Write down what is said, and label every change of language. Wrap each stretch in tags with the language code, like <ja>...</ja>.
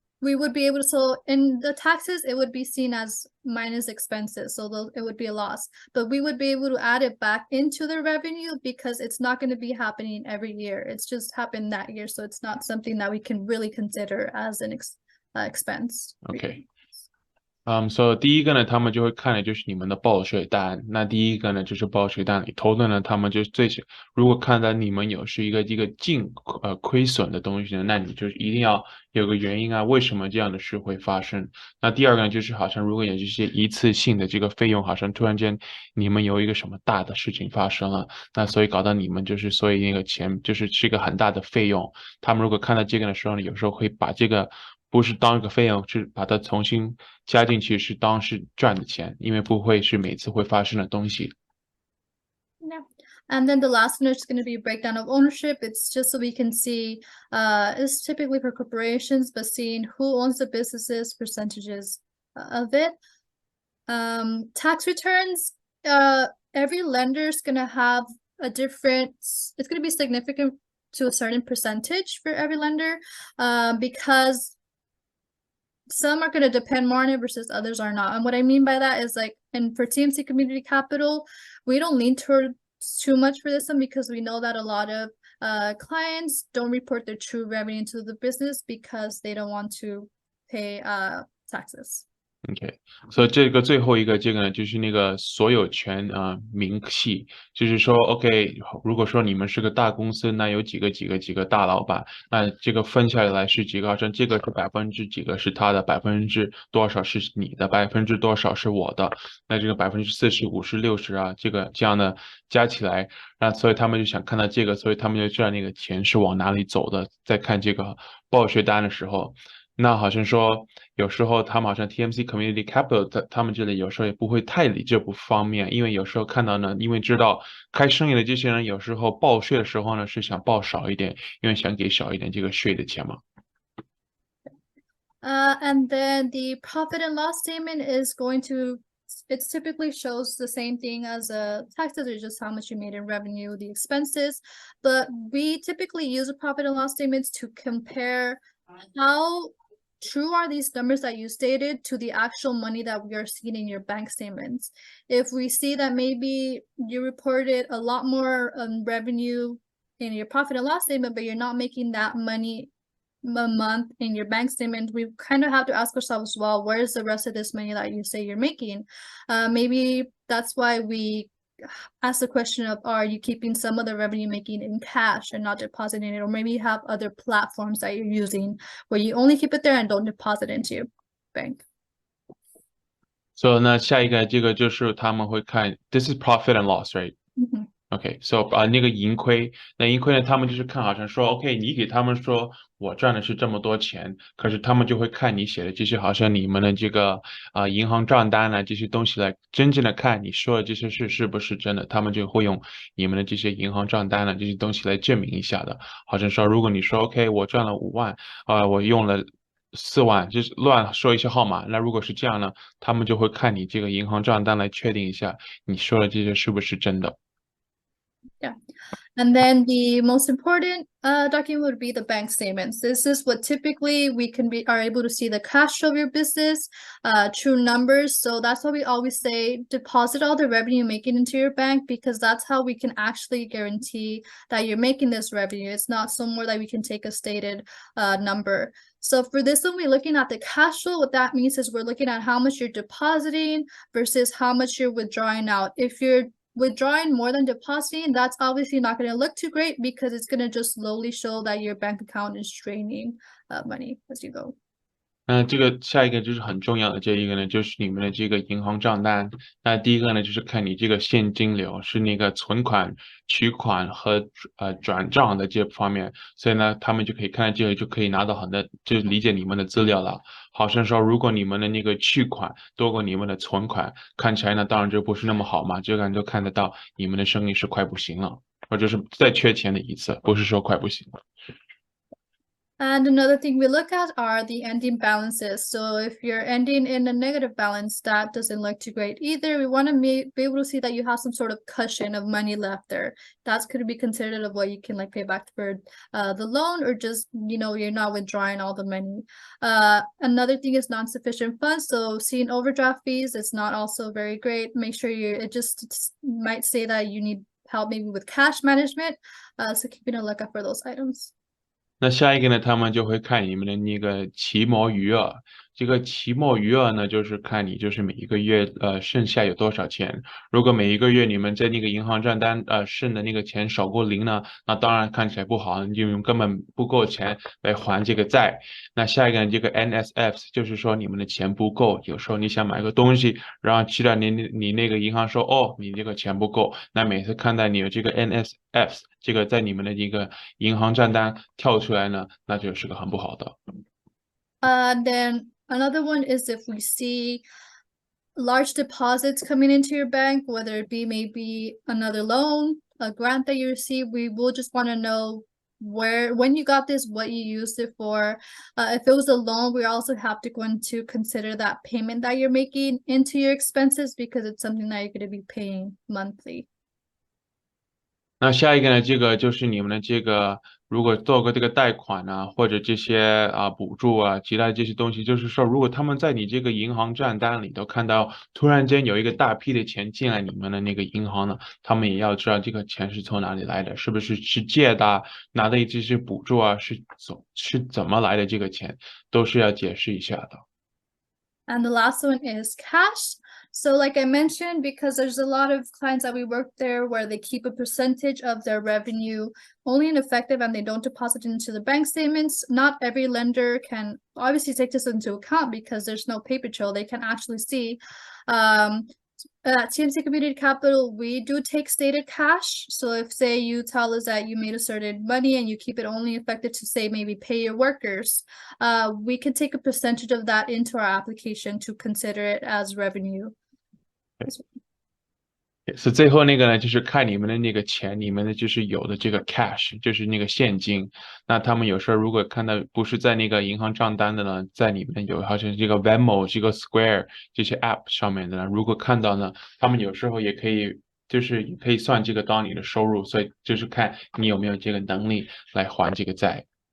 <en>We would be able to, so in the taxes, it would be seen as minus expenses, so it would be a loss. But we would be able to add it back into the revenue because it's not going to be happening every year. It's just happened that year, so it's not something that we can really consider as an expense. Okay.</en> <zh>So 第一个呢，他们就会看的就是你们的报税单。那第一个呢，就是报税单里头的呢，他们就如果看到你们是一个亏损的东西呢，那你就一定要有个原因啊，为什么这样的事会发生？那第二个呢，就是好像如果有这些一次性的这个费用，好像突然间你们有一个什么大的事情发生了，那所以搞到你们所以那个钱是一个很大的费用。他们如果看到这个的时候呢，有时候会把这个不是当一个费用，是把它重新加进去，是当是赚的钱，因为不会是每次会发生的东西。</zh> <en>Yeah. And then the last one is going to be a breakdown of ownership. It's just so we can see, it's typically for corporations, but seeing who owns the businesses, percentages of it. Tax returns, every lender is going to have it's going to be significant to a certain percentage for every lender, because some are going to depend more on it versus others are not. And what I mean by that is and for TMC Community Capital, we don't lean towards too much for this one because we know that a lot of clients don't report their true revenue into the business because they don't want to pay taxes.</en> <zh>OK， 所以这个最后一个呢，就是那个所有权明细，就是说 OK， 如果说你们是个大公司，那有几个大老板，那这个分下来是几个，好像这个是几个是他的，多少是你的，多少是我的，那这个40%、50%、60%啊，这样的加起来，那所以他们就想看到这个，所以他们就知道那个钱是往哪里走的，在看这个报税单的时候。那好像说，有时候他们好像 TMC Community Capital，他们这里有时候也不会太理这部方面，因为有时候看到呢，因为知道开生意的这些人有时候报税的时候呢是想报少一点，因为想给少一点这个税的钱嘛。</zh> <en>And then the profit and loss statement is it typically shows the same thing as taxes, or just how much you made in revenue, the expenses. But we typically use a profit and loss statements to compare how true are these numbers that you stated to the actual money that we are seeing in your bank statements. If we see that maybe you reported a lot more revenue in your profit and loss statement, but you're not making that money a month in your bank statement, we kind of have to ask ourselves, well, where's the rest of this money that you say you're making? Maybe that's why we ask the question of, are you keeping some of the revenue making in cash and not depositing it? Or maybe you have other platforms that you're using where you only keep it there and don't deposit into your bank.</en> <zh>所以呢，下一个这个就是他们会看，</zh> <en>this is profit and loss, right?</en> <zh>OK，so 那个盈亏，那盈亏呢，他们就是看好像说，OK，你给他们说我赚的是这么多钱，可是他们就会看你写的这些，好像你们的这个银行账单啊这些东西来真正的看你说的这些事是不是真的，他们就会用你们的这些银行账单啊这些东西来证明一下的，好像说如果你说 OK，我赚了5万，我用了4万，就是乱说一些号码，那如果是这样呢，他们就会看你这个银行账单来确定一下你说的这些是不是真的。</zh> <en>Yeah. And then the most important document would be the bank statements. This is what typically we are able to see the cash flow of your business, true numbers. So that's why we always say deposit all the revenue making into your bank, because that's how we can actually guarantee that you're making this revenue. It's not somewhere that we can take a stated number. So for this one, we're looking at the cash flow. What that means is we're looking at how much you're depositing versus how much you're withdrawing out. If you're withdrawing more than depositing, that's obviously not going to look too great, because it's going to just slowly show that your bank account is draining money as you go.</en> <zh>这个下一个就是很重要的这一个呢，就是你们的这个银行账单。那第一个呢，就是看你这个现金流是那个存款、取款和转账的这方面，所以呢，他们就可以看到这个，就可以拿到很多，就理解你们的资料了。好像说，如果你们的那个取款多过你们的存款，看起来呢，当然就不是那么好嘛，这个就看得到你们的生意是快不行了，或者是再缺钱的意思，不是说快不行了。</zh> <en>And another thing we look at are the ending balances. So if you're ending in a negative balance, that doesn't look too great either. We want to be able to see that you have some sort of cushion of money left there. That's going to be considered of what you can like pay back for the loan, or just, you know, you're not withdrawing all the money. Another thing is non-sufficient funds. So seeing overdraft fees, it's not also very great. Make sure it just might say that you need help maybe with cash management. So keeping a lookout for those items.</en> <zh>那下一个呢，他们就会看你们的那个期末余额。这个期末余额呢，就是看你就是每一个月剩下有多少钱。如果每一个月你们在那个银行账单剩的那个钱少过0呢，那当然看起来不好，因为根本不够钱来还这个债。那下一个呢，这个 NSF 就是说你们的钱不够，有时候你想买个东西，然后去到你那个银行说哦，你这个钱不够，那每次看到你有这个 NSF 这个在你们的一个银行账单跳出来呢，那就是个很不好的。</zh> <en>Then another one is if we see large deposits coming into your bank, whether it be maybe another loan, a grant that you receive, we will just want to know when you got this, what you used it for. If it was a loan, we also have to go into consider that payment that you're making into your expenses, because it's something that you're going to be paying monthly.</en> <zh>那下一个呢，这个就是你们的这个，如果做个这个贷款啊，或者这些补助啊，其他这些东西，就是说，如果他们在你这个银行账单里头看到突然间有一个大批的钱进来你们的那个银行呢，他们也要知道这个钱是从哪里来的，是不是借的，拿的这些补助啊，是怎么来的这个钱，都是要解释一下的。</zh> <en>And the last one is cash. So like I mentioned, because there's a lot of clients that we work there where they keep a percentage of their revenue only in effective and they don't deposit into the bank statements. Not every lender can obviously take this into account, because there's no paper trail. They can actually see. At TMC Community Capital, we do take stated cash. So if say you tell us that you made a certain money and you keep it only effective to say maybe pay your workers, we can take a percentage of that into our application to consider it as revenue.</en> <zh>是最后那个呢，就是看你们的那个钱，你们的就是有的这个 cash，就是那个现金。那他们有时候如果看到不是在那个银行账单的呢，在里面有好像这个 Venmo、这个 Square 这些 app 上面的呢，如果看到呢，他们有时候也可以就是也可以算这个当你的收入，所以就是看你有没有这个能力来还这个债。</zh>